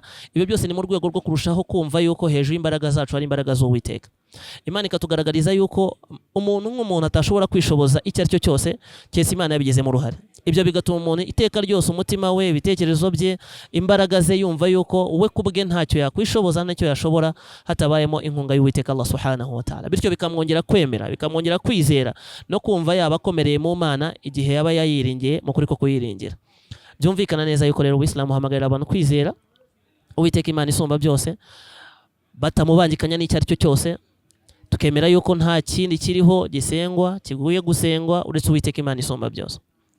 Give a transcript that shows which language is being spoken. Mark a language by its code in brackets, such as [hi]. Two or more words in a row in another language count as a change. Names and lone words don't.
[rw] Ibyo byose ni mu rwego rwo kurushaho kumva yuko hejuru y'imbaraga zacu hari imbaraga z'Uwiteka. Imana ikatugaragariza yuko umuntu nk'umuntu atashobora kwishoboza icyo ari cyo cyose cyese Imana yabigizemo uruhare. Ibyo bigatuma umuntu iteka ryose umutima we, ibitekerezo bye, imbaraga ze yumva yuko we kubwe ntacyo yakwishoboza, ntacyo yashobora hatabayemo inkunga y'Uwiteka Allah [ar] سبحانه وتعالى. [rw] Bityo bikamwongera kwemera, bikamwongera kwizera no kumva yaba akomereye mu Mana igihe yaba yayiringiye mu kuri ko kuyiringira. Byumvikana neza yuko rero Ubuislamu hamagarira abantu kwizera Uwiteka Imana isumba byose, batamubangikanya n'icyo ari cyo cyose, tukemera yuko nta kindi kiriho gisengwa kiguye gusengwa uretse Uwiteka Imana isumba byose.